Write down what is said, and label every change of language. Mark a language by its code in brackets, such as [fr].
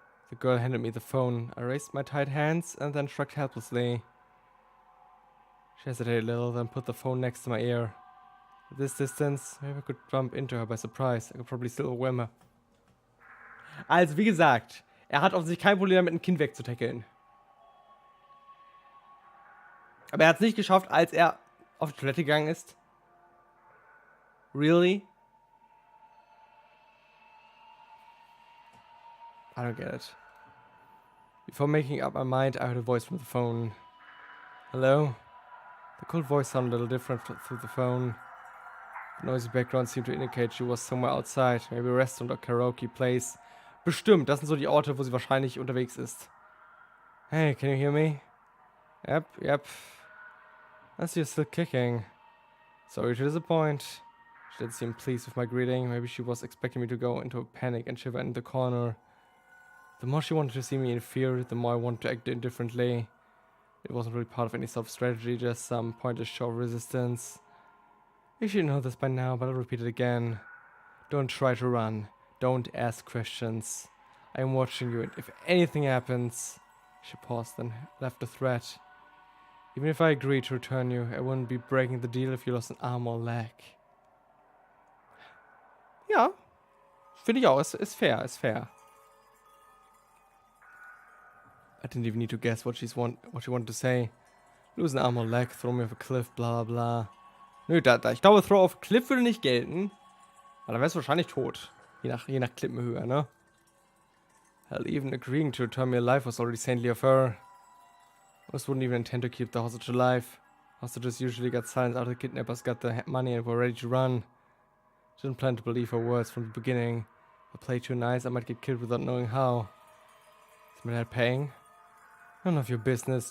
[en] The girl handed me the phone. I raised my tight hands and then shrugged helplessly. She hesitated a little, then put the phone next to my ear. At this distance, maybe I could bump into her by surprise. I could probably still overwhelm her. [de] Also, wie gesagt, er hat offensichtlich kein Problem damit, ein Kind wegzutackeln. Aber er hat es nicht geschafft, als er auf die Toilette gegangen ist. [en] Really? I don't get it. Before making up my mind, I heard a voice from the phone. Hello? The cold voice sounded a little different through the phone. The noisy background seemed to indicate she was somewhere outside, maybe a restaurant or karaoke place. [de] Bestimmt, das sind so die Orte, wo sie wahrscheinlich unterwegs ist. [en] Hey, can you hear me? Yep. I see you're still kicking. Sorry to disappoint. She didn't seem pleased with my greeting. Maybe she was expecting me to go into a panic and shiver in the corner. The more she wanted to see me in fear, the more I wanted to act indifferently. It wasn't really part of any self-strategy, just some pointless show of resistance. You should know this by now, but I'll repeat it again. Don't try to run. Don't ask questions. I am watching you, and if anything happens... She paused, then left a threat. Even if I agreed to return you, I wouldn't be breaking the deal if you lost an arm or leg. [de] Ja, finde ich auch. Ist fair. [en] I didn't even need to guess what she wanted to say. Lose an arm or leg, throw me off a cliff, bla bla. [de] Nö, ich glaube, [en] throw off a cliff [de] würde nicht gelten. Weil dann wärst du wahrscheinlich tot. Je nach Klippenhöhe, ne? [en] Hell, even agreeing to return me alive was already saintly of her. Most wouldn't even intend to keep the hostage alive. Hostages usually got silence after the kidnappers got the money and were ready to run. Didn't plan to believe her words from the beginning. If I play too nice, I might get killed without knowing how. Is my dad paying? None of your business.